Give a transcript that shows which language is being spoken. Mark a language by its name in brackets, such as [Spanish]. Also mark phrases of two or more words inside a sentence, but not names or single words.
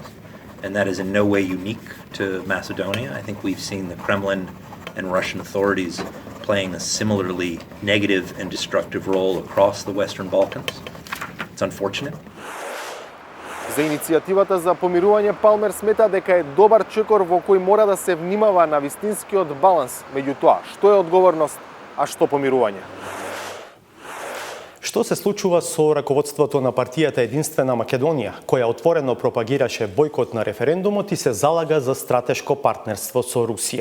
[English] And that is in no way unique to Macedonia. I think we've seen the Kremlin and Russian authorities playing a similarly negative and destructive role across the Western Balkans. It's unfortunate. [Macedonian] За иницијативата за помирување Палмер смета дека е добар чекор во кој мора да се внимава на вистинскиот баланс меѓу тоа што е одговорност, а што помирување. Што се случува со раководството на партијата Единствена Македонија, која отворено пропагираше бојкот на референдумот и се залага за стратешко партнерство со Русија?